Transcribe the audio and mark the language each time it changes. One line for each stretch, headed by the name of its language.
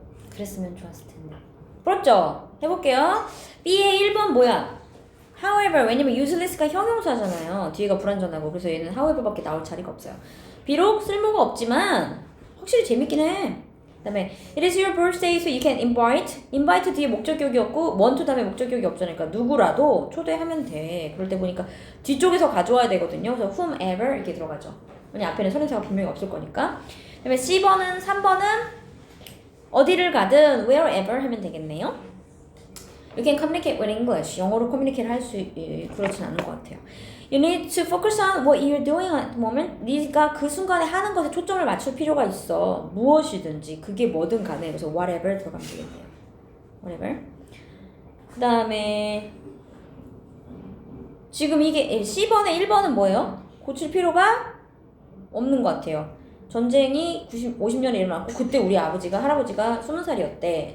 Korean: 그랬으면 좋았을 텐데. 부럽죠? 해볼게요. B의 1번 뭐야? However, 왜냐면 useless가 형용사잖아요. 뒤에가 불완전하고. 그래서 얘는 however밖에 나올 자리가 없어요. 비록 쓸모가 없지만 확실히 재밌긴 해.
English: 그 다음에 It is your birthday so you can invite.
Korean: invite 뒤에 목적격이었고
English: want to
Korean: 다음에 목적격이 없잖아요. 그러니까 누구라도 초대하면 돼. 그럴 때 보니까 뒤쪽에서 가져와야 되거든요. 그래서 whomever 이렇게 들어가죠. 왜냐 앞에는 선행사가 분명히 없을 거니까. 그 다음에 C번은 3번은 어디를 가든 wherever 하면 되겠네요.
English: You can communicate with English.
Korean: 영어로 커뮤니케이트 할 수 그렇진 않은 것 같아요.
English: You need to focus on what you're doing at the moment.
Korean: 네가 그 순간에 하는 것에 초점을 맞출 필요가 있어. 무엇이든지 그게 뭐든 간에. 그래서 whatever 들어가면 되겠네요.
English: whatever.
Korean: 그 다음에 지금 이게 C번에 1번은 뭐예요? 고칠 필요가 없는 것 같아요. 전쟁이 50년에 일어났고 그때 우리 아버지가 할아버지가 20살이었대.